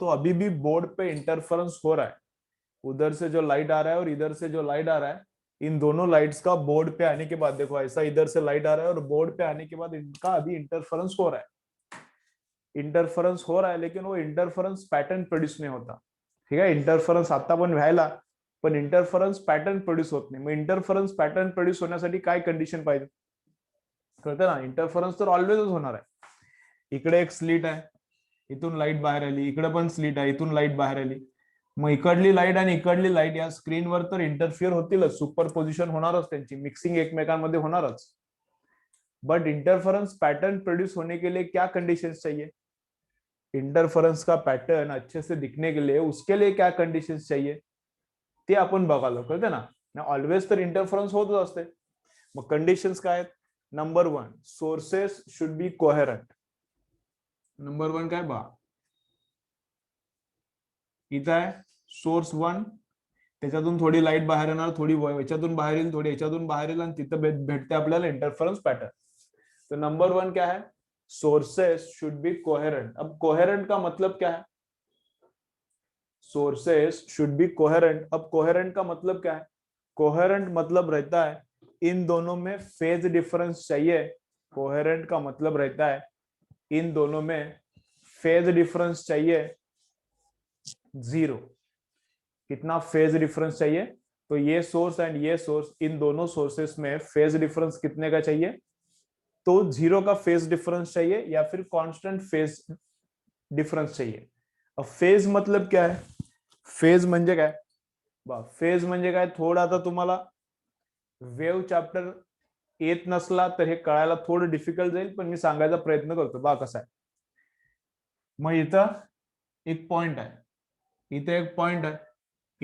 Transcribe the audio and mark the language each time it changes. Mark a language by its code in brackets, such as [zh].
[hi] तो अभी भी बोर्ड पे इंटरफेरेंस हो रहा है. उधर से जो लाइट आ रहा है और इधर से जो लाइट आ रहा है, इन दोनों लाइट्स का बोर्ड पे आने के बाद देखो ऐसा इधर से लाइट आ रहा है और बोर्ड पे आने के बाद इनका अभी इंटरफेरेंस हो रहा है. इंटरफेरेंस हो रहा है लेकिन वो इंटरफेरेंस पैटर्न प्रोड्यूस नहीं होता. [mr] ठीक आहे. इंटरफेरेंस आता पण व्हायला पण इंटरफेरेंस पॅटर्न प्रोड्यूस होत नाही. मग इंटरफेरेंस पॅटर्न प्रोड्यूस होण्यासाठी काय कंडिशन पाहिजे? कळतं ना. इंटरफेरेंस तर ऑलवेजच होणार आहे. इकडे एक स्लिट आहे, इथून लाईट बाहेर आली, इकडे पण स्लिट आहे, इथून लाईट बाहेर आली. मग इकडली लाईट आणि इकडली लाईट या स्क्रीनवर तर इंटरफिअर होतीलच, सुपरपोजिशन होणारच, त्यांची मिक्सिंग एकमेकांमध्ये होणारच. [hi] बट इंटरफेरेंस पैटर्न प्रोड्यूस होने के लिए क्या कंडीशंस चाहिए? इंटरफेरेंस का पैटर्न अच्छे से दिखने के लिए उसके लिए क्या कंडीशंस चाहिए [mr] ते आपण बघायला. कळते ना. ऑलवेज तर इंटरफेरेंस होतच असते. मग कंडिशन्स काय आहेत? Number 1 [en] Sources should be coherent. [mr] Number 1 काय बा इथं आहे सोर्स 1, त्याच्यातून थोडी लाईट बाहेर येणार, थोडी याच्यातून बाहेर येईल, थोडी याच्यातून बाहेर येईल आणि तिथं भेटते आपल्याला इंटरफेरेंस पैटर्न. [hi] तो नंबर 1 क्या है? [en] Sources should be coherent. [hi] अब कोहेरेंट का मतलब क्या है? [en] Sources should be coherent. [hi] अब कोहेरेंट का मतलब क्या है? कोहेरेंट मतलब रहता है इन दोनों में फेज डिफरेंस चाहिए. कोहेरेंट का मतलब रहता है इन दोनों में फेज डिफरेंस चाहिए 0. कितना फेज डिफरेंस चाहिए? तो ये सोर्स एंड ये सोर्स, इन दोनों सोर्सेस में फेज डिफरेंस कितने का चाहिए? तो 0 का फेज डिफरेंस चाहिए या फिर कांस्टेंट फेज डिफरेंस चाहिए. अब फेज मतलब क्या है? [mr] फेज म्हणजे काय? फेज म्हणजे काय थोडं आता तुम्हाला वेव्ह चॅप्टर येत नसला तर हे कळायला थोडं डिफिकल्ट जाईल, पण मी सांगायचा प्रयत्न करतो. कसा आहे. मग इथं एक पॉइंट आहे, इथे एक पॉइंट आहे